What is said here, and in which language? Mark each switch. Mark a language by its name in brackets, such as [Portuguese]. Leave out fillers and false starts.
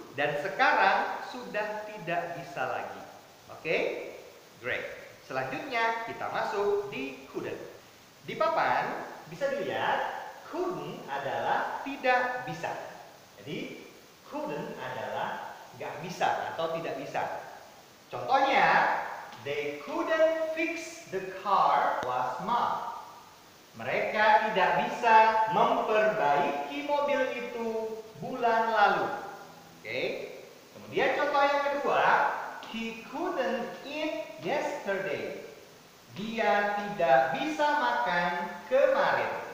[Indonesian] Dan sekarang sudah tidak bisa lagi. Oke? Great. Selanjutnya kita masuk di couldn't. Di papan bisa dilihat couldn't adalah tidak bisa. Jadi couldn't adalah nggak bisa atau tidak bisa. Contohnya, [English] they couldn't fix the car last month. [Indonesian] Mereka tidak bisa memperbaiki mobil itu bulan lalu. Oke. Kemudian contoh yang kedua, [English] he couldn't eat yesterday. [Indonesian] Dia tidak bisa makan kemarin.